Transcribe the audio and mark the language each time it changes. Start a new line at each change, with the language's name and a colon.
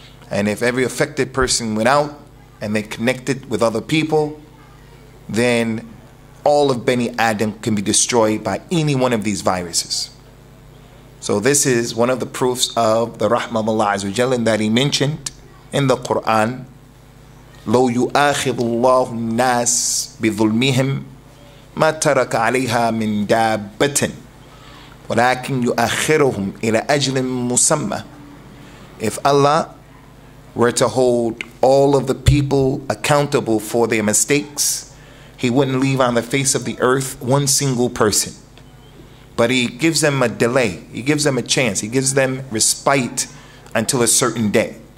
English: And if every affected person went out and they connected with other people, then all of Bani Adam can be destroyed by any one of these viruses. So this is one of the proofs of the rahmah of Allah Azza wa Jalla that He mentioned in the Quran.
Arabic: لو يؤاخذ الله الناس بظلمهم ما ترك عليها من دابة ولكن يؤخرهم إلى أجل مسمى.
English: If Allah were to hold all of the people accountable for their mistakes, He wouldn't leave on the face of the earth one single person. But He gives them a delay. He gives them a chance. He gives them respite until a certain day.